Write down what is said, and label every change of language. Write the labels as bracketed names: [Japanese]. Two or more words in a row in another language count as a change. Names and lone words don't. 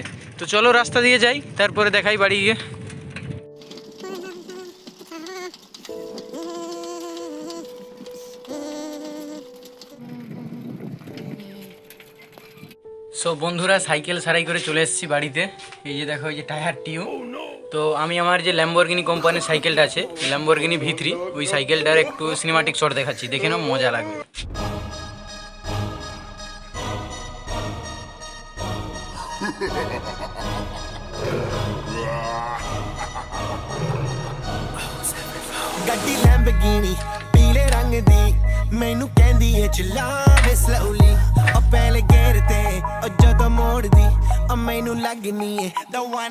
[Bangla] তো চলো রাস্তা দিয়ে যাই, তারপরে দেখাই বাড়ি গিয়ে। সো বন্ধুরা, সাইকেল সারাই করে চলে এসেছি বাড়িতে। এই যে দেখো, এই যে [English] tyre tube. [Bangla] তো আমি আমার যে ল্যাম্বরগিনি কোম্পানির সাইকেলটা আছে, ল্যাম্বরগিনি V3, ওই সাইকেলটার একটু [English] cinematic shot [Bangla] দেখাচ্ছি, দেখে নাও, মজা লাগবে। [Punjabi] ਗੱਡੀ ਲੈਂਬਰਗਿਨੀ ਪੀਲੇ ਰੰਗ ਦੀ ਮੈਨੂੰ ਕਹਿੰਦੀ ਏ ਚਲਾਵੇ ਸਲੋਲੀ ਉਹ ਪਹਿਲੇ ਗੇਰ ਤੇ ਉਹ ਜਦੋਂ ਮੋੜਦੀ ਉਹ ਮੈਨੂੰ ਲੱਗਨੀ ਏ [English] the one।